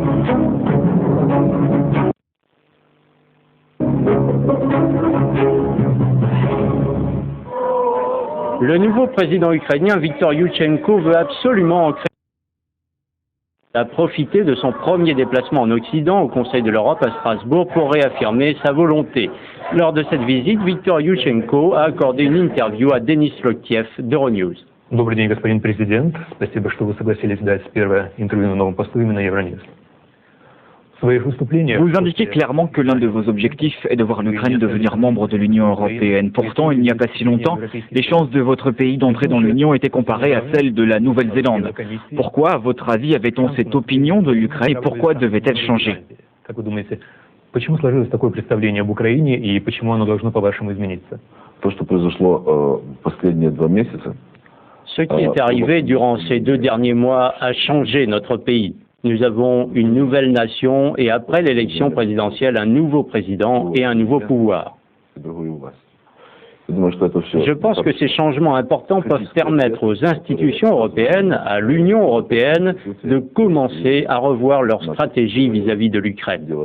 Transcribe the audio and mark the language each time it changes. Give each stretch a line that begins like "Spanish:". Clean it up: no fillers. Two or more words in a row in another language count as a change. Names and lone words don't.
French: Le nouveau président ukrainien Viktor Yushchenko veut absolument profiter de son premier déplacement en Occident au Conseil de l'Europe à Strasbourg pour réaffirmer sa volonté. Lors de cette visite, Viktor Yushchenko a accordé une interview à Denis Loktiev d'Euronews.
Russian: Добрый день, господин президент. Спасибо, что вы согласились дать первое интервью на новом посту именно Euronews.
French: Vous indiquez clairement que l'un de vos objectifs est de voir l'Ukraine devenir membre de l'Union européenne. Pourtant, il n'y a pas si longtemps, les chances de votre pays d'entrer dans l'Union étaient comparées à celles de la Nouvelle-Zélande. Pourquoi, à votre avis, avait-on cette opinion de l'Ukraine et pourquoi devait-elle changer?
Russian: Почему сложилось такое представление об Украине и почему оно должно, по-вашему, измениться? То, что произошло последние 2 месяца.
French: Ce qui est arrivé durant ces 2 derniers mois a changé notre pays. Nous avons une nouvelle nation et après l'élection présidentielle, un nouveau président et un nouveau pouvoir. Je pense que ces changements importants peuvent permettre aux institutions européennes, à l'Union européenne, de commencer à revoir leur stratégie vis-à-vis de l'Ukraine.